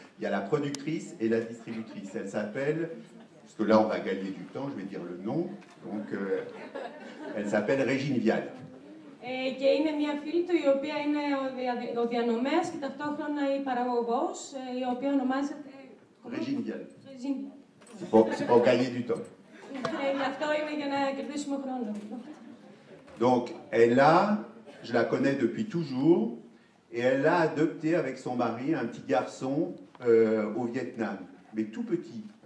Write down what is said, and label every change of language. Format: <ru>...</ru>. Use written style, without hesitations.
<fr>Il y a la productrice et la distributrice. Elle s'appelle, parce que là on va gagner du temps, je vais dire le nom, donc elle s'appelle Régine Vial.</fr> <el>Και είναι μια φίλη του, η οποία είναι ο διανομέας και ταυτόχρονα η παραγωγός, η οποία ονομάζεται...</el> <fr>Régine Vial. Régine. C'est pour gagner du temps.</fr> <el>Αυτό είναι για να κερδίσουμε χρόνο.</el> <fr>Donc, elle a, je la connais depuis toujours, et elle a adopté avec son mari un petit garçon au Vietnam, mais tout petit.</fr>